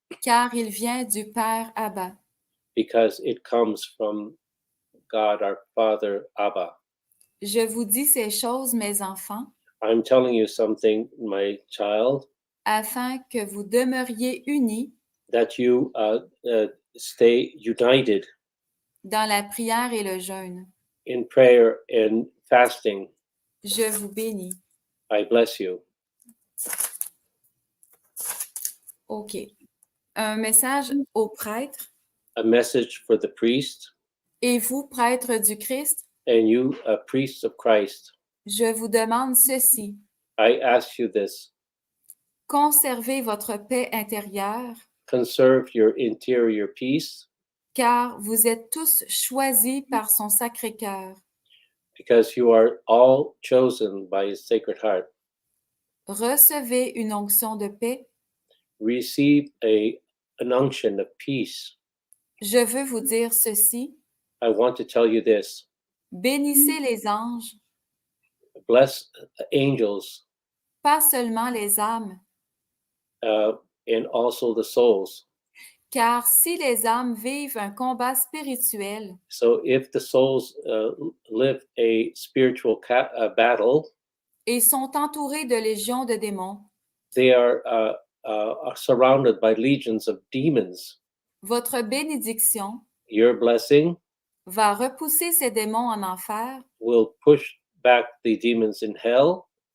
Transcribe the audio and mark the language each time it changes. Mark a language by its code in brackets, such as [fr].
[fr] car il vient du Père Abba. [en] because it comes from God, our Father, Abba. [fr] Je vous dis ces choses, mes enfants, [en] I'm telling you something, my child, [fr] afin que vous demeuriez unis [en] that you stay united [fr] dans la prière et le jeûne. [en] in prayer and fasting. [fr] Je vous bénis. [en] I bless you. [fr] OK. Un message aux prêtres. [en] A message for the priest, [fr] Et vous, prêtres du Christ, [en] and you, priests of Christ. [fr] je vous demande ceci. [en] I ask you this. [fr] Conservez votre paix intérieure, [en] Conserve your interior peace, [fr] car vous êtes tous choisis par son Sacré-Cœur. [en] because you are all chosen by his Sacred Heart. [fr] Recevez une onction de paix. [en] Receive an unction of peace. [fr] Je veux vous dire ceci. [en] I want to tell you this. [fr] Bénissez les anges, [en] Bless angels [fr] pas seulement les âmes, [en] and also the souls. [fr] car si les âmes vivent un combat spirituel, [en] So if the souls live a spiritual battle, [fr] et sont entourées de légions de démons, [en] they are surrounded by legions of demons. [fr] votre bénédiction [en] Your blessing [fr] va repousser ces démons en enfer, [en] will push back the demons in hell,